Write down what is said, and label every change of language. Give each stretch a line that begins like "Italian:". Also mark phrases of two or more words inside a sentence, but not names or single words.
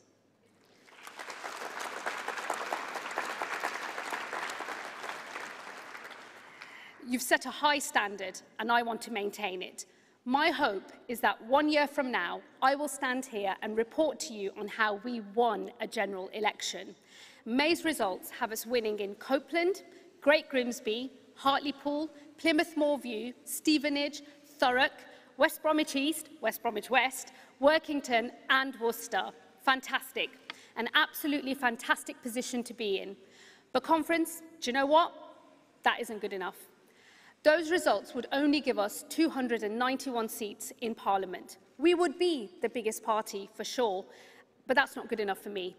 English: You've set a high standard, and I want to maintain it. My hope is that 1 year from now, I will stand here and report to you on how we won a general election. May's results have us winning in Copeland, Great Grimsby, Hartlepool, Plymouth Moorview, Stevenage, Thurrock, West Bromwich East, West Bromwich West, Workington and Worcester. Fantastic. An absolutely fantastic position to be in. But conference, do you know what? That isn't good enough. Those results would only give us 291 seats in Parliament. We would be the biggest party for sure, but that's not good enough for me.